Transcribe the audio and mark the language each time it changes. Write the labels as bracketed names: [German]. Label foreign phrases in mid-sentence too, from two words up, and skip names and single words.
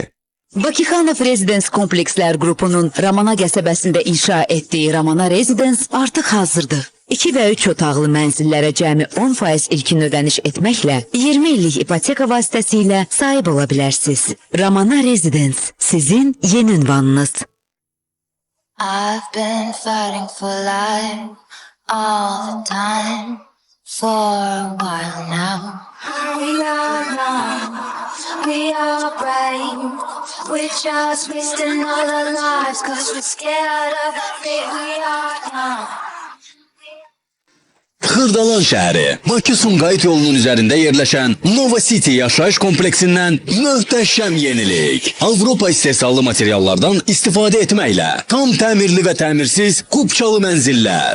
[Azerbaijani] Bakıxanov Residence Komplekslər qrupunun Ramana qəsəbəsində inşa etdiyi Ramana Residence artıq hazırdır. 2 və 3 otaqlı mənzillərə cəmi 10% ilkin ödəniş etməklə 20 illik ipoteka vasitəsilə sahib ola bilərsiniz. Ramana Residence sizin yeni ünvanınız. [English] I've been fighting for life all the time for a while now. We are young, we are brave, we're just wasting all our lives 'cause we're scared of the fate. We are young. [Azerbaijani] Xırdalan şəhəri, Bakı-Sumqayıt yolunun üzərində yerləşən Nova City yaşayış kompleksindən möhtəşəm yenilik. Avropa istehsallı materiallardan istifadə etməklə tam təmirli və təmirsiz kupçalı mənzillər.